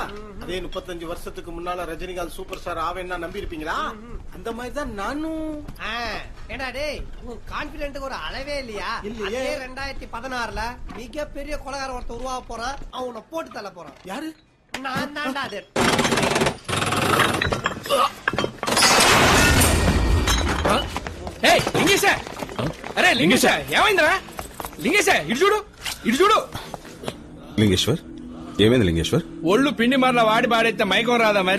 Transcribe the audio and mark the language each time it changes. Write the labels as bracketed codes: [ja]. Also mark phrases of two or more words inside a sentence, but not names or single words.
[ta] அதே 35 வருஷத்துக்கு முன்னால ரஜினிகாந்த் [en] super star [ta] ஆவேன்னா நம்பி இருப்பீங்களா? அந்த மாதிரி தான் நானும். ஏண்டா டேய், உன் கான்பிடென்ட்க்கு ஒரு அளவே இல்லையா? இல்லையே. 2016ல மிகப்பெரிய கொலைகார ஒருத்தர் உருவாக போறான். அவனை போட்டு தள்ள போறான். யாரு? நான் தான்டா அது. [te] అరే లింగేశ ఏమైందిరా? లింగేశ ఇటు చూడు. లింగేశ్వర్ ఏమైంది? లింగేశ్వర్ ఒళ్ళు పిండి మరలా వాడి పాడైతే మైకం రాదా మరి?